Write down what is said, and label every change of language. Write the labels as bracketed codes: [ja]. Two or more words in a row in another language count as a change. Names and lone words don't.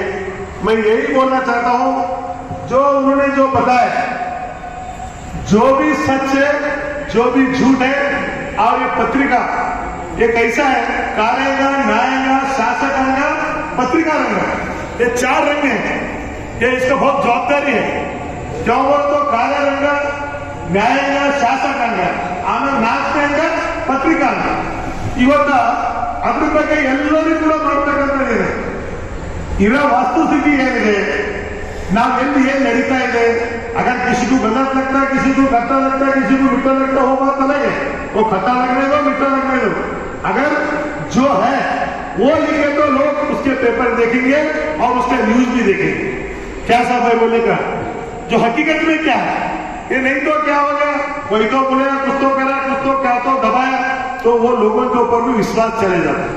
[hi] मैं यही बोलना चाहता हूं, जो उन्होंने जो बताया, जो भी सच है, जो भी झूठ है, और ये पत्रिका ये कैसा है, [kn] ಕಾರ್ಯಾಂಗ, ನ್ಯಾಯಾಂಗ, ಶಾಸಕಾಂಗ, [hi] पत्रिका रंग, ये 4 रंग है। ये इसका बहुत जवाबदारी है। क्यों बोलो तो कार्यांगा, [kn] ನ್ಯಾಯಾಂಗ, ಶಾಸಕಾಂಗ, ಆಮೇಲೆ 4ನೇ ಅಂಗ ಪತ್ರಿಕಾಂಗ। ಇವತ್ತ ಅದ್ರ ಬಗ್ಗೆ ಎಲ್ಲರೂ ಕೂಡ ಮಾಡ್ತಕ್ಕಂಥದ್ದಿದೆ। ಇರೋ वस्तुस्थिति ಏನಿದೆ, ನಾವೆಲ್ಲಿ ಏನ್ ನಡೀತಾ ಇದೆ, [hi] अगर किसी को गलत लगता है, किसी को खट्टा लगता है, किसी को मीठा लगता है, वो बात अलग है। वो खट्टा लगने दो, मीठा लगने दो। अगर जो है वो लिखे तो लोग उसके पेपर देखेंगे और उसके न्यूज भी देखेंगे। क्या साहब भाई बोले का, जो हकीकत में क्या है, ये नहीं तो क्या हो गया, कोई तो बोलेगा, कुछ तो करा, कुछ तो क्या तो दबाया, तो वो लोगों के ऊपर भी विश्वास चले जाता है।